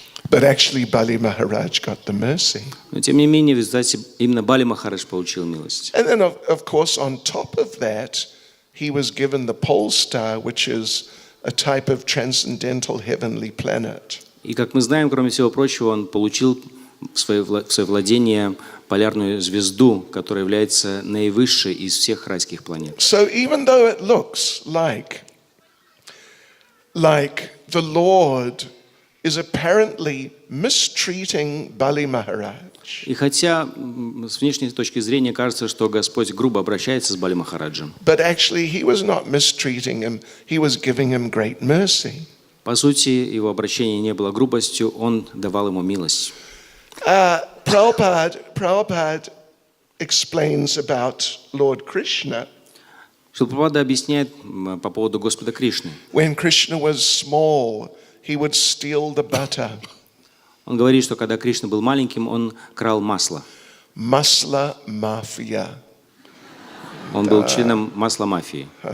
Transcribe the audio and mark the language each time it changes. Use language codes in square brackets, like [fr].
[en] But actually, Bali Maharaj got the mercy. [ru] Но тем не менее, в результате именно Бали Махарадж получил милость. [en] And then, of course, on top of that, he was given the pole star, which is a type of transcendental heavenly planet. [ru] И как мы знаем, кроме всего прочего, он получил в свое владение полярную звезду, которая является наивысшей из всех райских планет. [en] So even though it looks like the Lord is apparently mistreating Bali Maharaj, [ru] И хотя с внешней точки зрения кажется, что Господь грубо обращается с Бали Махараджем, [en] but actually he was not mistreating him, he was giving him great mercy. [ru] по сути, его обращение не было грубостью, он давал ему милость. [en] Prabhupada explains about Lord Krishna. [ru] Шрила Прабхупада объясняет по поводу Господа Кришны. [en] When Krishna was small, he would steal the butter. [ru] Он говорит, что когда Кришна был маленьким, он крал масло. [en] Masla mafia. [ru] Он был членом масла-мафии.